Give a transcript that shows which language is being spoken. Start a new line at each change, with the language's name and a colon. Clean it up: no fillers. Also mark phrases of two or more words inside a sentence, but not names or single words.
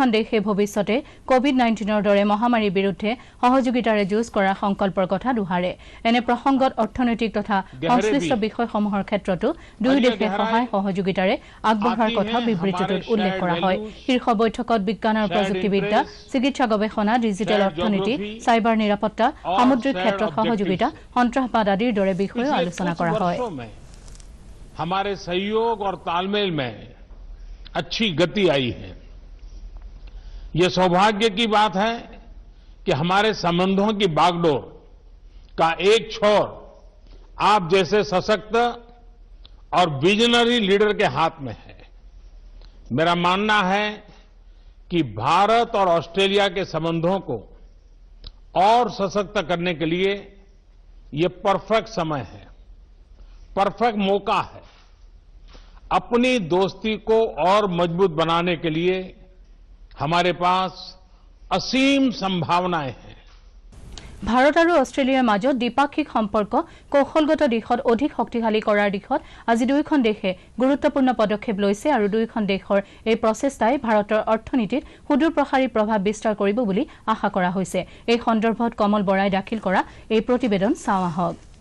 Assamese: দেশে ভৱিষ্যতে কোভিড-19ৰ দৰে মহামাৰীৰ বিৰুদ্ধে সহযোগিতাৰে যুঁজ কৰাৰ সংকল্পৰ কথা দোহাৰে এনে প্ৰসংগত অৰ্থনৈতিক তথা সংশ্লিষ্ট বিষয়সমূহৰ ক্ষেত্ৰতো দুই দেশে সহায় সহযোগিতাৰে আগবঢ়াৰ কথা বিবৃতিটোত উল্লেখ কৰা হয় শীৰ্ষ বৈঠকত বিজ্ঞান আৰু প্ৰযুক্তিবিদ্যা চিকিৎসা গৱেষণা ডিজিটেল অৰ্থনীতি চাইবাৰ নিৰাপত্তা সামুদ্ৰিক ক্ষেত্ৰত সহযোগিতা সন্ত্ৰাসবাদ আদিৰ দৰে বিষয়ে আলোচনা কৰা হয়
Hindi: हमारे सहयोग और तालमेल में अच्छी गति आई है ये सौभाग्य की बात है कि हमारे संबंधों की बागडोर का एक छोर आप जैसे सशक्त और
English: visionary leader
Hindi: के हाथ में है मेरा मानना है कि भारत और ऑस्ट्रेलिया के संबंधों को और सशक्त करने के लिए ये परफेक्ट समय है परफेक्ट मौका है अपनी दोस्ती को और मजबूत बनाने के लिए हमारे पास असीम संभावनाएं हैं
Assamese: ভাৰত আৰু অষ্ট্ৰেলিয়াৰ মাজত দ্বিপাক্ষিক সম্পৰ্ক কৌশলগত দিশত অধিক শক্তিশালী কৰাৰ দিশত আজি দুইখন দেশে গুৰুত্বপূৰ্ণ পদক্ষেপ লৈছে আৰু দুইখন দেশৰ এই প্ৰচেষ্টাই ভাৰতৰ অৰ্থনীতিত সুদূৰপ্ৰসাৰী প্ৰভাৱ বিস্তাৰ কৰিব বুলি আশা কৰা হৈছে এই সন্দৰ্ভত কমল বৰাই দাখিল কৰা এই প্ৰতিবেদন চাওঁ আহক